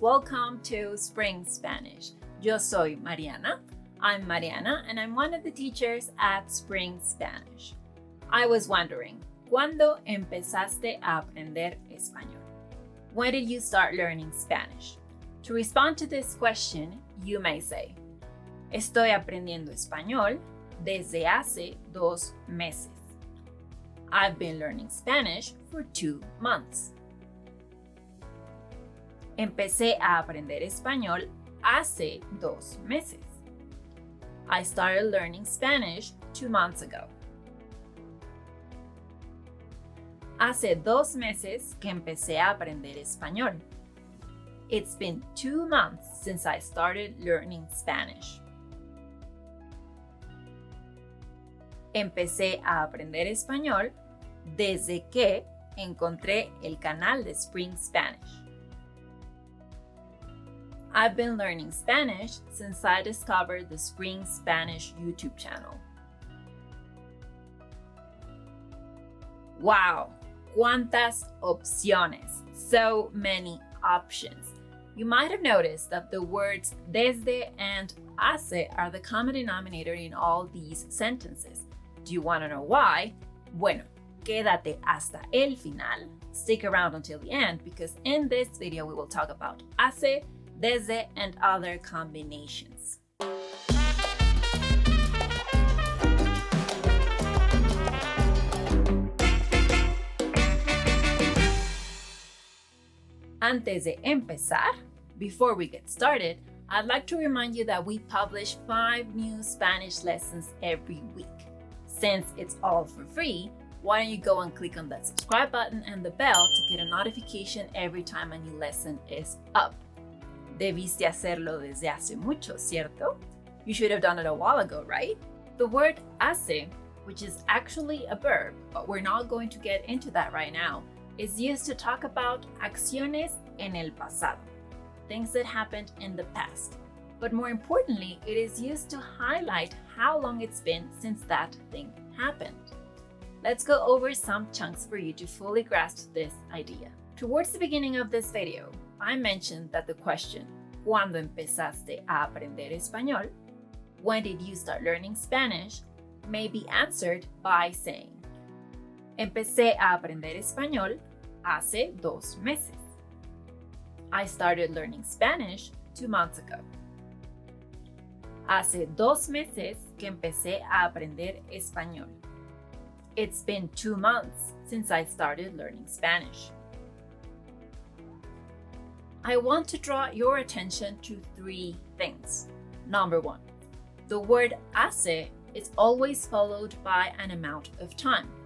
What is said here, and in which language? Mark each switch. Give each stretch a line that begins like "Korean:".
English: Welcome to Spring Spanish.
Spanish: Yo soy Mariana.
English: I'm Mariana and I'm one of the teachers at Spring Spanish. I was wondering,
Spanish: ¿cuándo empezaste a aprender español?
English: When did you start learning Spanish? To respond to this question, you may say,
Spanish: Estoy aprendiendo español desde hace 2 meses.
English: I've been learning Spanish for 2 months.
Spanish: Empecé a aprender español hace 2 meses.
English: I started learning Spanish 2 months ago.
Spanish: Hace 2 meses que empecé a aprender español.
English: It's been 2 months since I started learning Spanish.
Spanish: Empecé a aprender español desde que encontré el canal de Spring Spanish.
English: I've been learning Spanish since I discovered the Spring Spanish YouTube channel.
Spanish: Wow, cuántas opciones!
English: So many options. You might have noticed that the words desde and hace are the common denominator in all these sentences. Do you want to know why?
Spanish: Bueno, quédate hasta el final.
English: Stick around until the end because in this video we will talk about hace, desde, and other combinations.
Spanish: Antes de empezar,
English: before we get started, I'd like to remind you that we publish 5 new Spanish lessons every week. Since it's all for free, why don't you go and click on that subscribe button and the bell to get a notification every time a new lesson is up.
Spanish: Debiste hacerlo desde hace mucho, ¿cierto?
English: You should have done it a while ago, right? The word hace, which is actually a verb, but we're not going to get into that right now, is used to talk about
Spanish: acciones en el pasado,
English: things that happened in the past. But more importantly, it is used to highlight how long it's been since that thing happened. Let's go over some chunks for you to fully grasp this idea. Towards the beginning of this video, I mentioned that the question,
Spanish: ¿Cuándo empezaste a aprender español?
English: When did you start learning Spanish? May be answered by saying,
Spanish: Empecé a aprender español hace 2 meses.
English: I started learning Spanish 2 months ago.
Spanish: Hace 2 meses que empecé a aprender español.
English: It's been 2 months since I started learning Spanish. I want to draw your attention to 3 things. Number 1, the word hace is always followed by an amount of time.